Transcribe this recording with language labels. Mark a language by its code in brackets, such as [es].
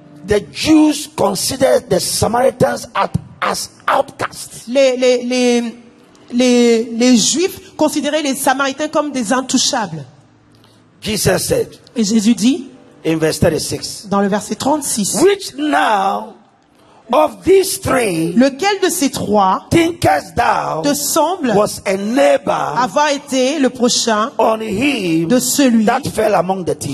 [en] The Jews considered the Samaritans as outcasts. [fr] Les Juifs considéraient les Samaritains comme des intouchables. [en] Jesus said. [fr] Et Jésus dit. [en] In verse 36. [fr] Dans le verset 36. [en] Which now of these three, [fr] lequel de ces trois [en] thinkest thou [fr] te semble [en] was a neighbor [fr] avoir été le prochain [en] on him [fr] de celui [en] that fell among the thieves?